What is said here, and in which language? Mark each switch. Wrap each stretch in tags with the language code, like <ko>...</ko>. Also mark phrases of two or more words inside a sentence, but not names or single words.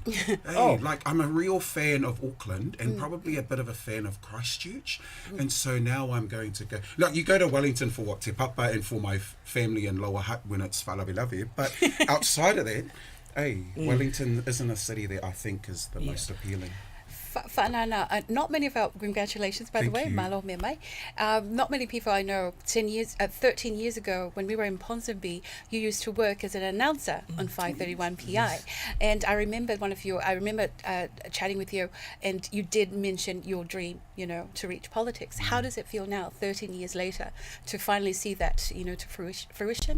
<en>I'm a real fan of Auckland, and probably a bit of a fan of Christchurch, and so now I'm going to go. Look, you go to Wellington for what, Te Papa, and for my family in Lower Hutt when it's whalawe, but outside of that, Wellington isn't a city that I think is the most appealing. Whanana, not many of our congratulations, by the way,</en> <sm>malo me mai.</sm> <en>Not many people I know. 13 years ago, when we were in Ponsonby, you used to work as an announcer on 531 PI, and I remember chatting with you, and you did mention your dream, to reach politics. How does it feel now, 13 years later, to finally see that, to fruition?</en>